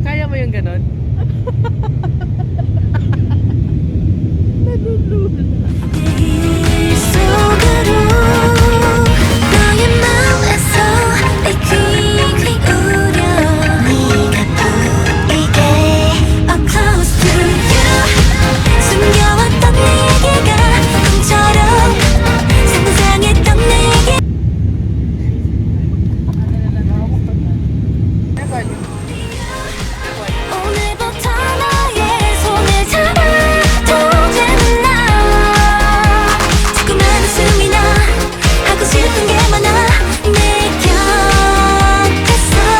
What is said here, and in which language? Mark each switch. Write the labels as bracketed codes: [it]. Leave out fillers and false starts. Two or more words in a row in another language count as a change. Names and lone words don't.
[tl] mo yung ganon? Nalulula. [ko] 속으로 너의 마음에서 퀴퀴 울려 네가 보이게 [en] I'm close to you [ko] 숨겨왔던 내 얘기가 꿈처럼 상상했던 내 얘기 오늘부터 너의 손을 잡아도 되는 날 자꾸만 웃음이 나 하고 싶은 게 많아 내 곁에서